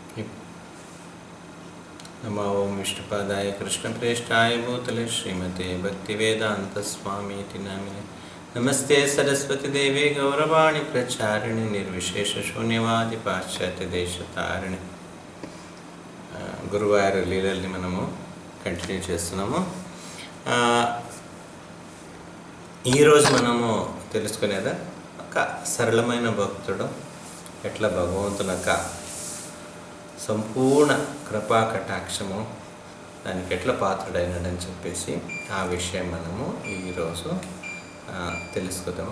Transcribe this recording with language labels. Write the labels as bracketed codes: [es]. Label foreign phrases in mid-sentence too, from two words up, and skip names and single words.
[sa] नमो ओं विष्णुपादाय कृष्णप्रेष्ठाय भूतले श्रीमते भक्तिवेदान्तस्वामीति नामिने नमस्ते सरस्वतीदेवी गौरवाणी प्रचारिणि निर्विशेषशून्यवादि పాశ్చాత్యదేశతారిణి. [te] గురువారి లీలల్ని మనము కంటిన్యూ చేస్తున్నాము. ఈరోజు మనము తెలుసుకునేదా ఒక సరళమైన భక్తుడు ఎట్లా భగవంతుని యొక్క సంపూర్ణ కృపా కటాక్షము దానికి ఎట్లా పాత్రుడైనాడని చెప్పేసి ఆ విషయం మనము ఈరోజు తెలుసుకుందాము.